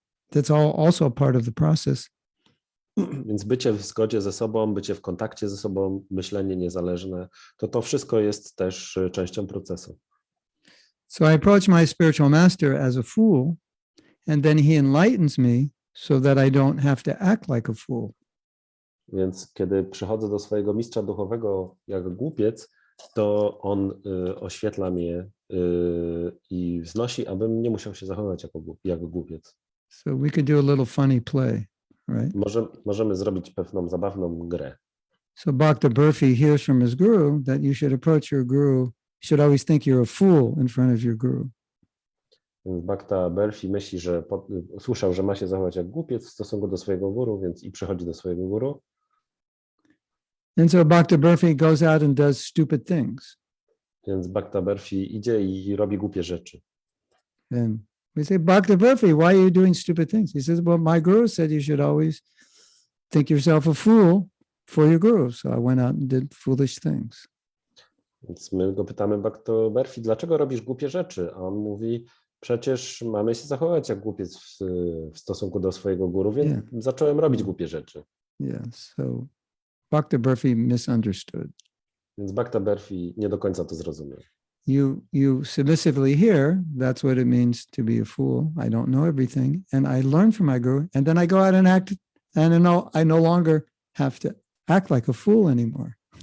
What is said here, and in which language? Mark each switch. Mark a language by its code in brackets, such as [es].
[en] That's all also part of the process. [pl] Więc bycie w zgodzie ze sobą, bycie w kontakcie ze sobą, myślenie niezależne, to wszystko jest też częścią procesu. [en] So I approach my spiritual master as a fool, and then he enlightens me so that I don't have to act like a fool. [pl] Więc kiedy przychodzę do swojego mistrza duchowego jak głupiec, to on oświetla mnie i wznosi, abym nie musiał się zachowywać jako głupiec. [en] So we could do a little funny play, right? [pl] Możemy zrobić pewną zabawną grę. [en] So Bhakta Burfi hears from his guru that you should approach your guru, you should always think you're a fool in front of your guru. [pl] Więc Bhakta Berfi myśli, że słyszał, że ma się zachować jak głupiec w stosunku do swojego guru, więc i przychodzi do swojego guru. [en] And so Bhakta Burfi goes out and does stupid things. [pl] Więc Bhakta Berfi idzie i robi głupie rzeczy. [en] And we say, Bhakta Burfi, why are you doing stupid things? He says, well, my guru said you should always think yourself a fool for your guru. So I went out and did foolish things. [pl] Więc my go pytamy, Bhakta Berfi, dlaczego robisz głupie rzeczy? A on mówi, przecież mamy się zachować jak głupiec w stosunku do swojego guru, więc zacząłem robić głupie rzeczy. [en] Yeah, so Bhakta Burfi misunderstood. [pl] Więc Bhakta Berfi nie do końca to zrozumiał. [en] You submissively hear, that's what it means to be a fool. I don't know everything. And I learn from my guru. And then I go out and act, and I no longer have to act like a fool anymore.